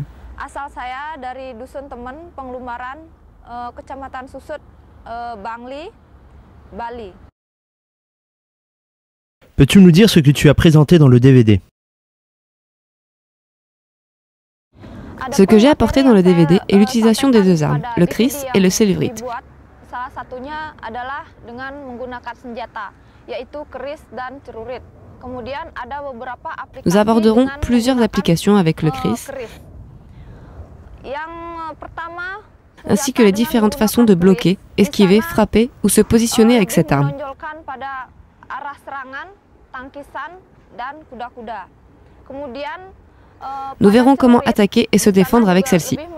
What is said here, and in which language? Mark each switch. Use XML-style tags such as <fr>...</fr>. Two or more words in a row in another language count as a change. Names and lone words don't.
<id>Asal saya dari Dusun Temen, Penglummaran, Kecamatan Susut, Bangli, Bali.</id> <fr>Peux-tu nous dire ce que tu as présenté dans le DVD? Ce que j'ai apporté dans le DVD est l'utilisation des deux armes, le kris et le céluvrite.</fr> <id>Salah satunya adalah dengan menggunakan senjata, yaitu keris dan celurit. Kemudian ada beberapa aplikasi.</id> <fr>Nous aborderons plusieurs applications avec le kris, ainsi que les différentes façons de bloquer, esquiver, frapper ou se positionner avec cette arme. Nous verrons comment attaquer et se défendre avec celle-ci.</fr>